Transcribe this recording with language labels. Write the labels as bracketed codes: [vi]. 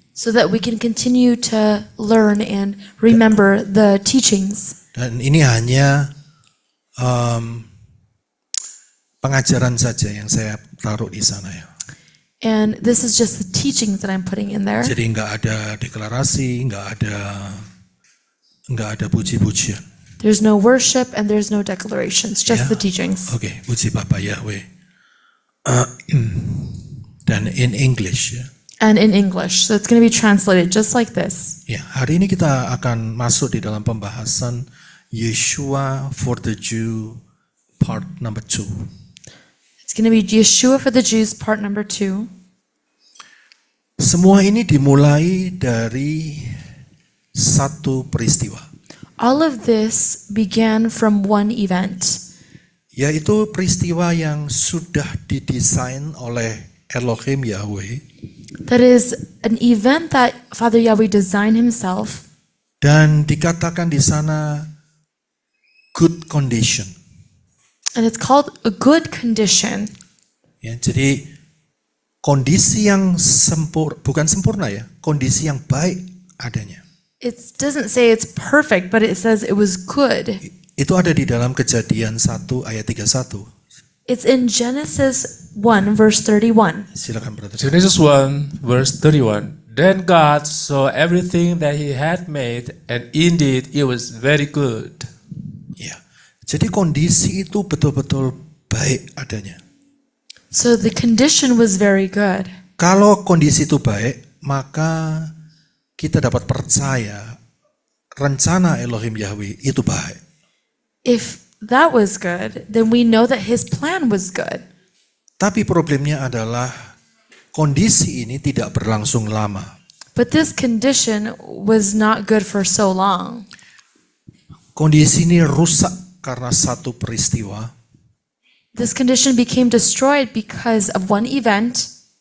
[en] So that we can continue to learn and remember the teachings. [id] Dan ini hanya pengajaran saja yang saya taruh di sana ya. [en] And this is just the teachings that I'm putting in there. [id] Jadi nggak ada deklarasi, nggak ada puji-pujian. [en] There's no worship and there's no declarations, just the teachings. [id] Oke, puji Bapak Yahweh. Dan in English ya. [en] And in English, so it's going to be translated just like this. [id] Ya, hari ini kita akan masuk di dalam pembahasan Yeshua for the Jew part number 2. [en] It's going to be Yeshua for the Jews, part number 2. [id] Semua ini dimulai dari satu peristiwa, [en] All of this began from one event. [id] yaitu peristiwa yang sudah didesain oleh Elohim Yahweh [en] That is an event that Father Yahweh designed himself, [id] dan dikatakan di sana good condition. [en] and it's called a good condition. [id] Ya, jadi kondisi yang bukan sempurna ya, kondisi yang baik adanya. [en] It doesn't say it's perfect, but it says it was good. [id] Itu ada di dalam Kejadian 1 ayat 31. [en] It's in Genesis 1, verse 31. [id] Silakan brother. [en] Genesis 1, verse 31. Then God saw everything that he had made, and indeed it was very good. [id] Ya. Jadi kondisi itu betul-betul baik adanya. [en] So the condition was very good. [id] Kalau kondisi itu baik, maka kita dapat percaya rencana Elohim Yahweh itu baik. [en] If that was good, then we know that his plan was good. [id] Tapi problemnya adalah kondisi ini tidak berlangsung lama. [en] But this condition was not good for so long. [id] Kondisi ini rusak karena satu peristiwa [en] This condition became destroyed because of one event